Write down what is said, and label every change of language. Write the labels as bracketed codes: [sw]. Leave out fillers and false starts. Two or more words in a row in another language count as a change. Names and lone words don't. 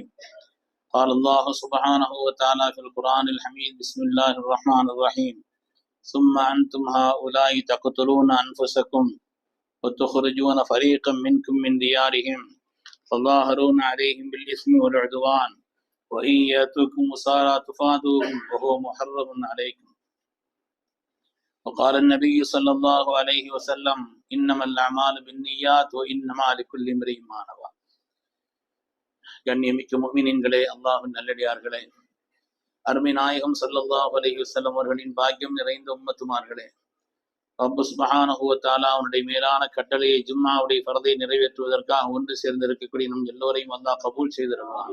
[ar] قال الله سبحانه وتعالى في القرآن الحميد بسم الله الرحمن الرحيم ثم أنتم هؤلاء تقتلون أنفسكم وتخرجون فريقا منكم من ديارهم تظاهرون عليهم بالإثم والعدوان وإن يأتوكم أسارى تفادوهم وهو محرم عليكم. وقال النبي صلى الله عليه وسلم إنما الأعمال بالنيات وإنما لكل امرئ ما نوى. [ta] கண்ணியமிக்க முஃமினீன்களே, அல்லாஹ்வின் நல்லடியார்களே, அருமை நாயகம் [ar] صلى الله عليه وسلم [ta] அவர்களின் பாக்கியம் நிறைந்த உம்மத்துமார்களே, ரப்பு [ar] سبحانه وتعالى [ta] அவனுடைய மேலான கட்டளையை ஜும்மாவுடைய ஃபர்தை நிறைவேற்றுவதற்காக ஒன்று சேர்ந்திருக்கக்கூடிய நம் எல்லோரையும் அல்லாஹ் கபூல் செய்திருக்கிறான்.